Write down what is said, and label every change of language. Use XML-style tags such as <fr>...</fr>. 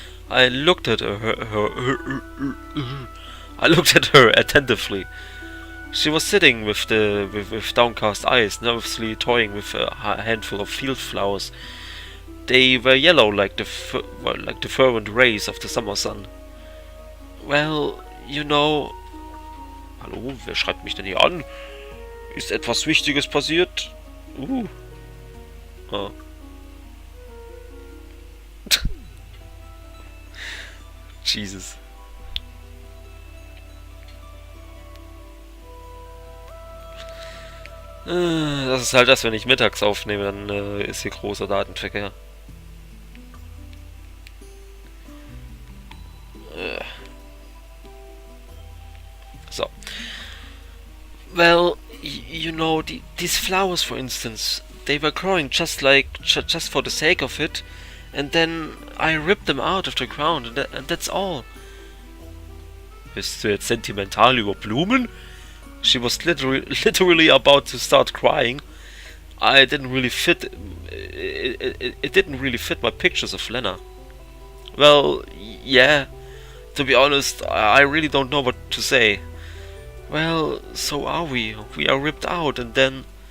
<en>I looked at I looked at her attentively. She was sitting with downcast eyes, nervously toying with a handful of field flowers. They were yellow like the fervent rays of the summer sun. Well, you know...</en> <de>Hallo, wer schreibt mich denn hier an? Ist etwas Wichtiges passiert? Oh.</de> <en>Jesus.</en> <de>Das ist halt das, wenn ich mittags aufnehme, dann ist hier großer Datenverkehr.</de> <en>So. Well, you know, these flowers, for instance, they were growing just for the sake of it, and then I ripped them out of the ground, and that's all.</en> <de>Bist du jetzt sentimental über Blumen?</de> <en>She was literally about to start crying. It didn't really fit my pictures of Lena. Well, yeah. To be honest, I really don't know what to say. Well, so are we. We are ripped out, and then...</en>